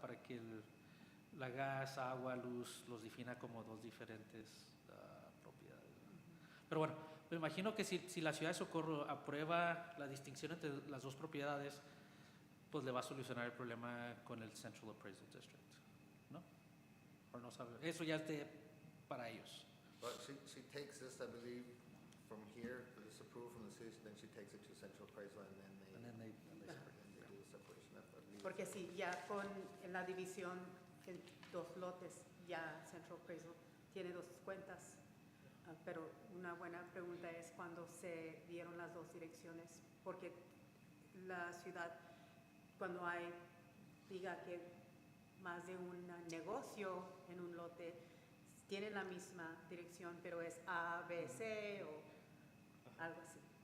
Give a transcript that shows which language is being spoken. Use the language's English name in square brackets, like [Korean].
[Spanish] Para que la gas, agua, luz los defina como 2 diferentes propiedades, ¿verdad? Pero bueno, me imagino que si la ciudad de Socorro aprueba la distinción entre las 2 propiedades, pues le va a solucionar el problema con el Central Appraisal District, ¿no? O no sabe, eso ya esté para ellos. [English] But she takes this, I believe, from here, for this approval from the city, then she takes it to Central Appraisal and then they do the separation, I believe. [Spanish] Porque sí, ya en la división en 2 lotes, ya Central Appraisal tiene 2 cuentas. Pero una buena pregunta es cuando se dieron las 2 direcciones, porque la ciudad, cuando diga que más de un negocio en un lote, tiene la misma dirección, pero es A, B, C o algo así.